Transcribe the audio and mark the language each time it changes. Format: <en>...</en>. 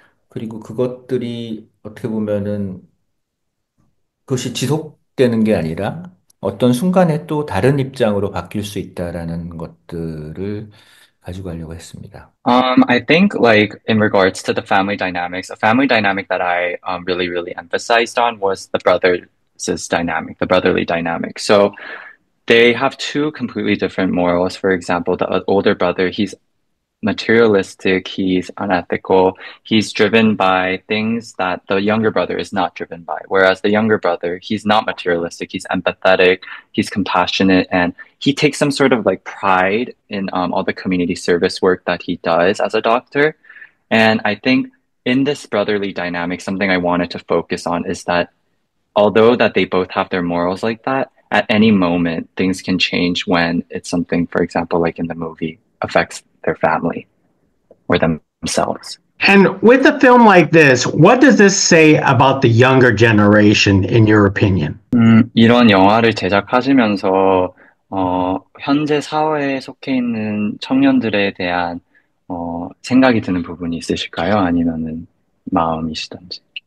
<ko>그리고 그것들이 어떻게 보면은 그것이 지속되는 게 아니라 어떤 순간에 또 다른 입장으로 바뀔 수 있다라는 것들을 가져가려고 했습니다.</ko> <en>I think like in regards to the family dynamics, a family dynamic that I really, really emphasized on was the brothers' dynamic, the brotherly dynamic. So they have two completely different morals. For example, the older brother, he's materialistic, he's unethical, he's driven by things that the younger brother is not driven by. Whereas the younger brother, he's not materialistic, he's empathetic, he's compassionate, and he takes some sort of like pride in all the community service work that he does as a doctor. And I think in this brotherly dynamic, something I wanted to focus on is that although that they both have their morals like that, at any moment things can change when it's something, for example, like in the movie, affects their family or themselves. And with a film like this, what does this say about the younger generation, in your opinion?</en> <ko>이런 영화를 제작하시면서 현재 사회에 속해 있는 청년들에 대한 생각이 드는 부분이 있으실까요? 아니면은 마음이시던지.</ko>